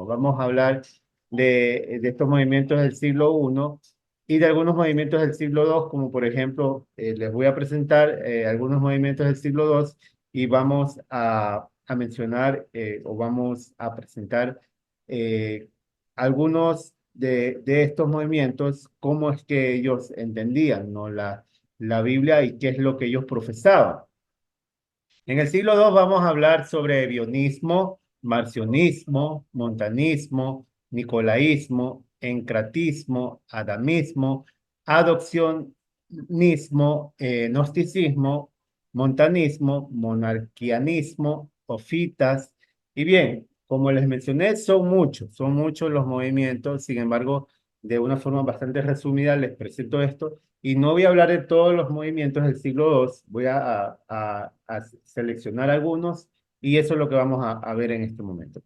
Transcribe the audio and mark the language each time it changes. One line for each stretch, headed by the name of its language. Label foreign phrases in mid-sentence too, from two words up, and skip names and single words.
Spanish: Vamos a hablar de estos movimientos del siglo I y de algunos movimientos del siglo II, como por ejemplo, les voy a presentar algunos movimientos del siglo II y vamos a mencionar o vamos a presentar algunos de estos movimientos, cómo es que ellos entendían, ¿no? La Biblia y qué es lo que ellos profesaban. En el siglo II vamos a hablar sobre bionismo, marcionismo, montanismo, nicolaísmo, encratismo, adamismo, adopcionismo, gnosticismo, montanismo, monarquianismo, ofitas. Y bien, como les mencioné, son muchos los movimientos. Sin embargo, de una forma bastante resumida les presento esto y no voy a hablar de todos los movimientos del siglo II, voy a seleccionar algunos y eso es lo que vamos a ver en este momento.